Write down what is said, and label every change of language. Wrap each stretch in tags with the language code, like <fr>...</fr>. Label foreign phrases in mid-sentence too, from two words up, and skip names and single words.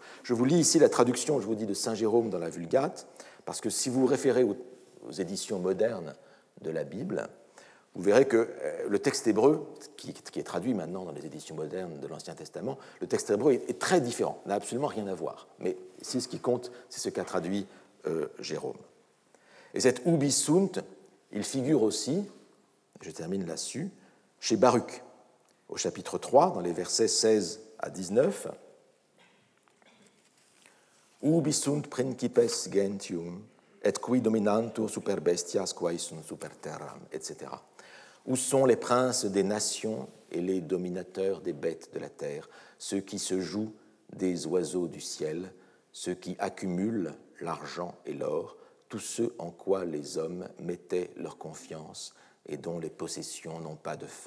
<fr>Je vous lis ici la traduction, je vous dis, de Saint Jérôme dans la Vulgate, parce que si vous vous référez aux éditions modernes de la Bible, vous verrez que le texte hébreu, qui est traduit maintenant dans les éditions modernes de l'Ancien Testament, le texte hébreu est très différent, n'a absolument rien à voir, mais ici ce qui compte, c'est ce qu'a traduit Jérôme. Et cet</fr> <la>ubi sunt,</la> <fr>il figure aussi, je termine là-dessus, chez Baruch, au chapitre 3, dans les versets 16 à 19.</fr> <la>Ubi sunt principes gentium, et qui dominantur super bestias quae sunt super terram,</la> <fr>etc. Où sont les princes des nations et les dominateurs des bêtes de la terre, ceux qui se jouent des oiseaux du ciel, ceux qui accumulent l'argent et l'or, tous ceux en quoi les hommes mettaient leur confiance et dont les possessions n'ont pas de fin.</fr>